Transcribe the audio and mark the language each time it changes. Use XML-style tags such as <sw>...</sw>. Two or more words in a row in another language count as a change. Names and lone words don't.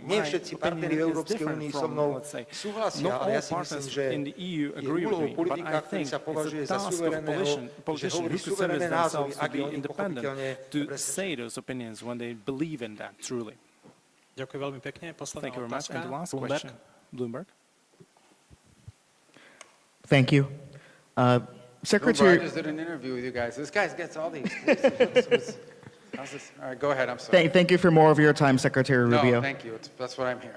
<sk>Nie všetci partneri v Európskej únii so mnou súhlasia, ale ja si myslím, že je úlohou politika, ktorý sa považuje za suverénneho, že hovorí suverénne názory, ak je oni pochopiteľne presvedčený. Ďakujem veľmi pekne. Posledná</sk> <en>Thank you very much.</en> <sk>otázka.</sk> <en>And the last Bloomberg. question, Bloomberg. Thank you. Remember, Secretary, I just did an interview with you guys. This guy gets all the exclusives. How's this? All right, go ahead. I'm sorry. thank you for more of your time, Secretary Rubio. No, thank you. That's what I'm here.</en>